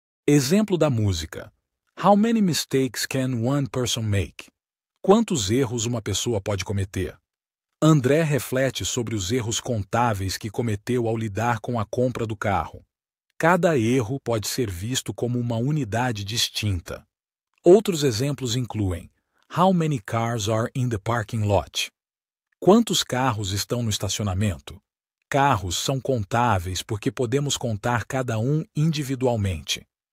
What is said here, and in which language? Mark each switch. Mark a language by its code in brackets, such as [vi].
[pt] Exemplo da música: [en] How many mistakes can one person make? [pt] Quantos erros uma pessoa pode cometer? André reflete sobre os erros contáveis que cometeu ao lidar com a compra do carro. Cada erro pode ser visto como uma unidade distinta. Outros exemplos incluem [en] How many cars are in the parking lot? [pt] Quantos carros estão no estacionamento? Carros são contáveis porque podemos contar cada um individualmente.